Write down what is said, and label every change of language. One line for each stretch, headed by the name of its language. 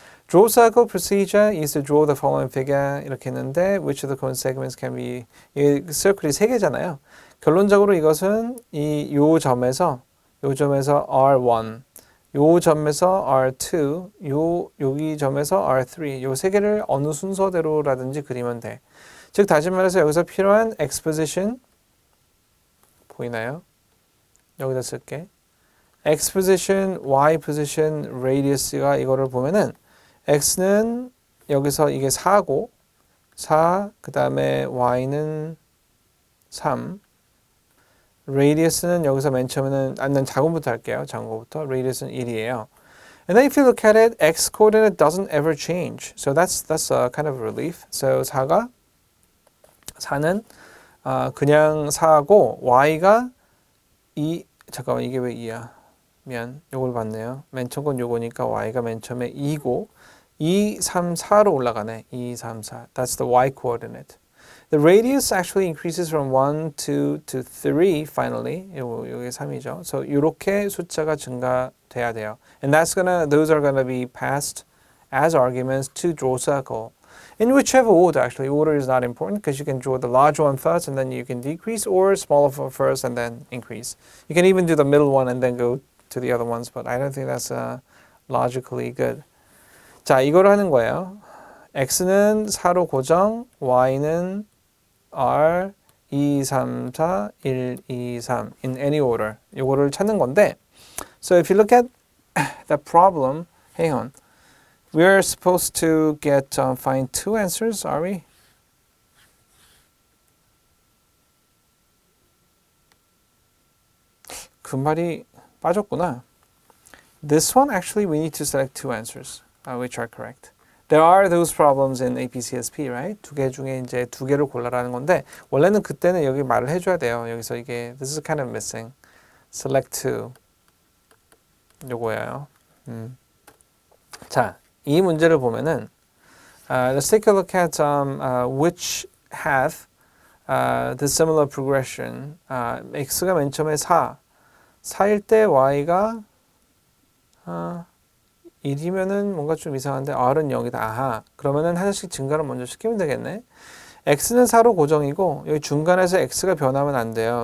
English: Draw circle procedure is to draw the following figure
Korean: 이렇게 했는데
English: which of the cone segments can be
Korean: 이 circle이 세 개잖아요. 결론적으로 이것은 요 점에서 R1, 요 점에서 R2, 여기 점에서 R3, 요 세 개를 어느 순서대로라든지 그리면 돼. 즉 다시 말해서 여기서 필요한 x position 보이나요? 여기다 쓸게. x position, y position, radius가 이거를 보면은 x는 여기서 이게 4고 4, 그 다음에 y는 3, radius는 여기서 맨 처음에는 난 작은부터 할게요. 작은 거부터. radius는 1이에요.
English: And then if you look at it, x coordinate doesn't ever change. So that's a kind of relief.
Korean: So 4는 그냥 4고 y가 잠깐만 이게 왜 2야? 미안. 요걸 봤네요. 맨 처음 건 요거니까 y가 맨 처음에 2고 2, 3, 4로 올라가네.
English: 2, 3, 4. That's the y coordinate. The radius actually increases from 1, 2 to 3 finally.
Korean: 요게 3이죠. So 이렇게 숫자가 증가돼야 돼요.
English: And those are gonna be passed as arguments to draw circle. In whichever order, actually, order is not important because you can draw the large one first and then you can decrease, or smaller one first and then increase. You can even do the middle one and then go to the other ones, but I don't think that's logically good.
Korean: 자, 이거를 하는 거예요. x는 4로 고정, y는 r, 2, 3, 4, 1, 2, 3
English: in any order.
Korean: 이거를 찾는 건데,
English: so if you look at the problem, hang on. We're supposed to find two answers, are we?
Korean: 그 말이 빠졌구나.
English: This one, actually, we need to select two answers, which are correct. There are those problems in APCSP, right?
Korean: 두 개 중에 이제 두 개를 골라라는 건데, 원래는 그때는 여기 말을 해줘야 돼요. 여기서 이게,
English: this is kind of missing. Select two.
Korean: 요거예요. 자. 이 문제를 보면은
English: let's take a look at which have the similar progression.
Korean: x가 맨 처음에 4일 때 y가 1이면은 뭔가 좀 이상한데 r은 0이다. 아하. 그러면은 하나씩 증가를 먼저 시키면 되겠네. x는 4로 고정이고 여기 중간에서 x가 변하면 안 돼요.